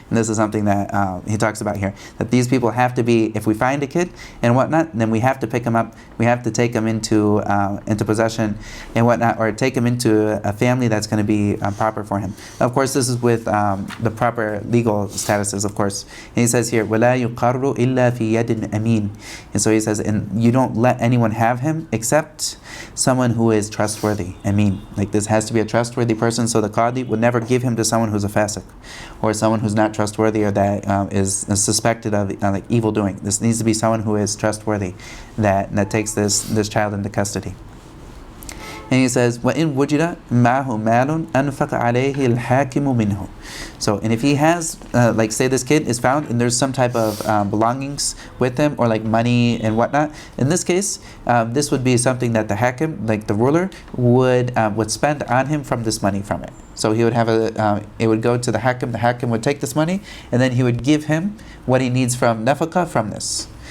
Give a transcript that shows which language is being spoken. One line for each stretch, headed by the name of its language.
English: And this is something that he talks about here, that these people have to be, if we find a kid and whatnot, then we have to pick them up, we have to take them into possession and whatnot, or take him into a family that's going to be proper for him. Of course, this is with the proper legal statuses, of course. And he says here,
Arabic: وَلَا يُقَرُّ إِلَّا فِي يَدٍ أَمِينٍ.
English: And so he says, and you don't let anyone have him except someone who is trustworthy. Ameen. Like this has to be a trustworthy person. So the qadi would never give him to someone who's a fasiq, or someone who's not trustworthy, or that is suspected of like evil doing. This needs to be someone who is trustworthy, that takes this child into custody. And he says,
Arabic: وَإِن وُجِدَ مَعْهُ مَالٌ أَنْفَقَ عَلَيْهِ الْحَاكِمُ مِنْهُ.
English: So, and if he has, like say this kid is found and there's some type of belongings with him, or like money and whatnot, in this case, this would be something that the hakim, like the ruler, would spend on him from this money from it. So he would have it would go to the hakim would take this money, and then he would give him what he needs from nafaqah from this.